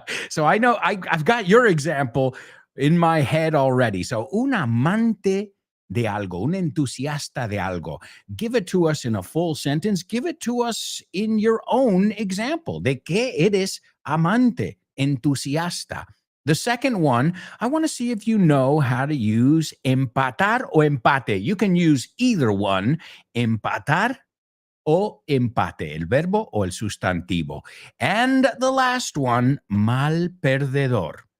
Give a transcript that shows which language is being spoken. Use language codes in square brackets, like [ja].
[en] So I know I've got your example in my head already. So un amante [es] de algo, un entusiasta de algo. [en] Give it to us in a full sentence. Give it to us in your own example. [es] ¿De qué eres amante, entusiasta? [en] The second one, I want to see if you know how to use empatar o empate. You can use either one, empatar o empate, el verbo o el sustantivo. And the last one, mal perdedor.